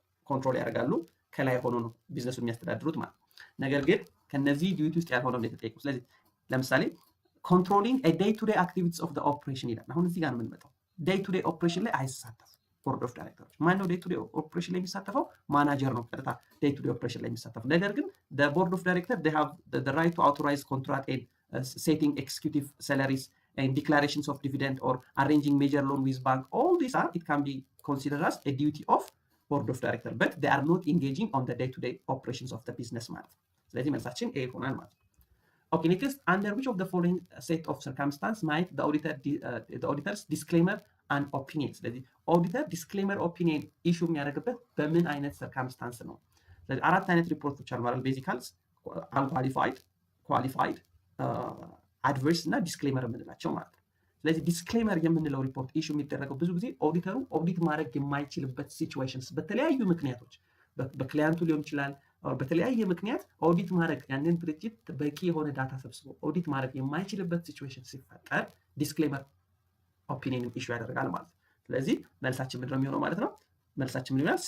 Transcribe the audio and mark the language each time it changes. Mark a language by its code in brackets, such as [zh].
[am] ኮንትሮል ያደርጋሉ፣ ከላይ ሆኖ ነው ቢዝነሱን የሚያስተዳድሩት ማለት ነው። ነገር ግን ከነዚህ ዲዩቲ ውስጥ ያልሆነው እንደተጠየቁ ስለዚህ ለምሳሌ [en] controlling a day-to-day activities of the operation [am] ይላል። አሁን እዚህ ጋር ነው የምንመጣው። day-to-day operation ላይ አይሳተፍም ቦርድ ኦፍ ዳይሬክተሮች። ማን ነው day-to-day operation ላይ የሚሳተፈው? ማናጀር ነው ቀጥታ day-to-day operation ላይ የሚሳተፈው። [en] ነገር ግን the board of director they have the right to authorize contract and setting executive salaries and declarations of dividend or arranging major loan with bank. All these are it can be considered as a duty of board of director, but they are not engaging on the day-to-day operations of the business [am] ማለት ነው። ስለዚህ መልሳችን ኤ ይሆናል ማለት ነው። [en] Okay, next, under which of the following set of circumstances might the auditor's disclaimer and opinion? [am] ስለዚህ auditor disclaimer opinion issue የሚያደርግበት በምን አይነት circumstance ነው? ስለዚህ አራት አይነት ሪፖርቶች አሉ ማለት basicals, unqualified, qualified, adverse እና disclaimer የምንላቸው ማለት ነው። ስለዚህ disclaimer የምንለው ሪፖርት issue የሚደረገው ብዙ ጊዜ ኦዲተሩ ኦዲት ማድረግ የማይችልበት ሲቹዌሽንስ በተለያዩ ምክንያቶች በክላይንቱ ሊሆን ይችላል በተለያየ ምክንያት ኦዲት ማድረግ ያንን ድርጅት በቂ የሆነ ዳታ ሰብስቦ ኦዲት ማድረግ የማይችልበት ሲቹዌሽን ሲፈጠር ዲስክሌመር ኦፒኒየን ኢሹ ያደርጋል ማለት ነው። ስለዚህ መልሳችን ምንድን ነው የሚሆነው ማለት ነው? መልሳችን ምን ይሆናል?